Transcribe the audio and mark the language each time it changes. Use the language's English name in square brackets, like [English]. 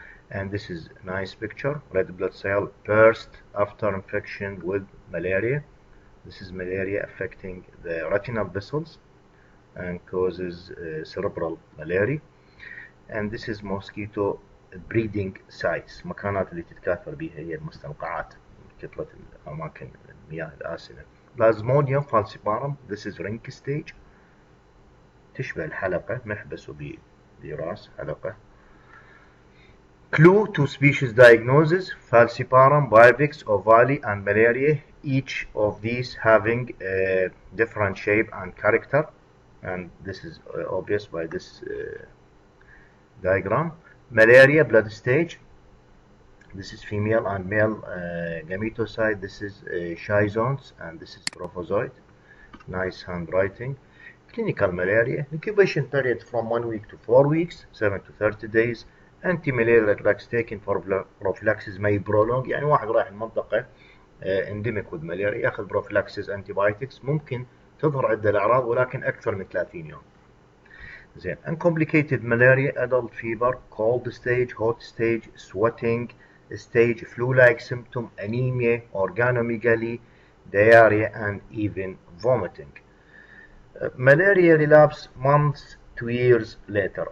[English] And this is a nice picture. Red blood cell burst after infection with malaria. This is malaria affecting the retinal vessels and causes cerebral malaria. And this is mosquito breeding sites. [Arabic] مكانات اللي تتكاثر بها هي المستنقعات, كتلة الأماكن المياه الآسنة. [English] Plasmodium falciparum. This is ring stage. [Arabic] تشبه الحلقة, محبس براس حلقة. [English] Clue to species diagnosis: falciparum, vivax, ovale, and malaria. Each of these having a different shape and character, and this is obvious by this diagram. Malaria blood stage. This is female and male gametocyte. This is schizonts, and this is trophozoid. Nice handwriting. Clinical malaria. Incubation period from 1 week to 4 weeks, 7 to 30 days. Anti-malarial drugs taken for prophylaxis may prolong. [Arabic] يعني واحد رايح المنطقة [English] endemic with malaria [Arabic] ياخذ [English] prophylaxis antibiotics, [Arabic] ممكن تظهر عدة الأعراض ولكن أكثر من 30 يوم. زين. [English] Uncomplicated malaria: adult fever, cold stage, hot stage, sweating stage, flu-like symptom, anemia, organomegaly, diarrhea, and even vomiting. Malaria relapse months to years later.